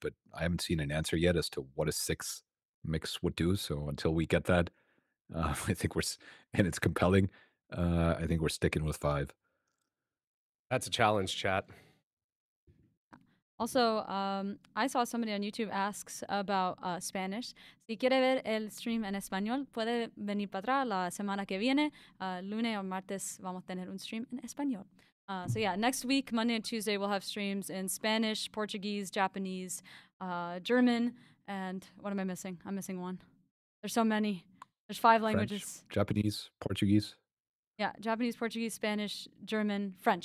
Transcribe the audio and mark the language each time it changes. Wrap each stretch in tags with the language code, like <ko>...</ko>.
<en>But I haven't seen an answer yet as to what a 6 mix would do. So until we get that, I think and it's compelling. I think we're sticking with 5. That's a challenge, chat. Also, I saw somebody on YouTube asks about Spanish.</en> <es>Si quiere ver el stream en español, puede venir para atrás la semana que viene. Lunes o martes vamos a tener un stream en español.</es> <en>So yeah, next week, Monday and Tuesday, we'll have streams in Spanish, Portuguese, Japanese, German, and what am I missing? I'm missing one. There's so many. There's 5 languages. French, Japanese, Portuguese. Yeah, Japanese, Portuguese, Spanish, German, French.</en>